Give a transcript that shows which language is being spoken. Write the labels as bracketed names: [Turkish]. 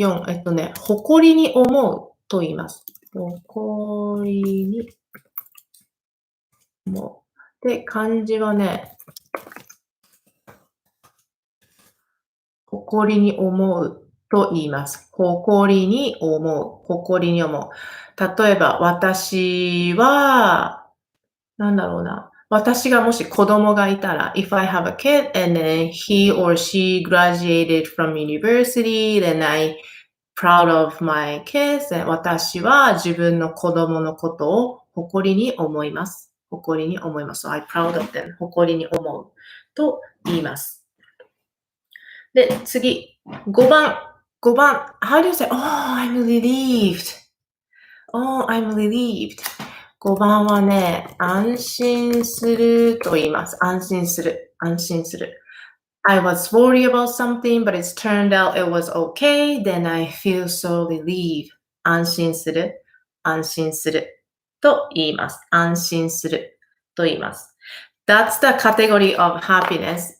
[Japanese] 4、誇りに思うと言います。誇りに思う。で、漢字はね、誇りに思うと言います。誇りに思う。誇りに思う。例えば、私は、なんだろうな。私がもし子供がいたら、 [English] if I have a kid and then he or she graduated from university, then I proud of my kids, and [Japanese] 私は自分の子供のことを誇りに思います。誇りに思います。 [English] So, I proud of them. [Japanese] 誇りに思うと言います。で、次、5番。 [English] How do you say, oh, I'm relieved. Oh, I'm relieved. [Japanese] 5番はね、安心すると言います。安心する。 [English] I was worried about something, but it's turned out it was okay. Then I feel so relieved. [Japanese] 安心すると言います。安心すると言います。 [English] That's the category of happiness.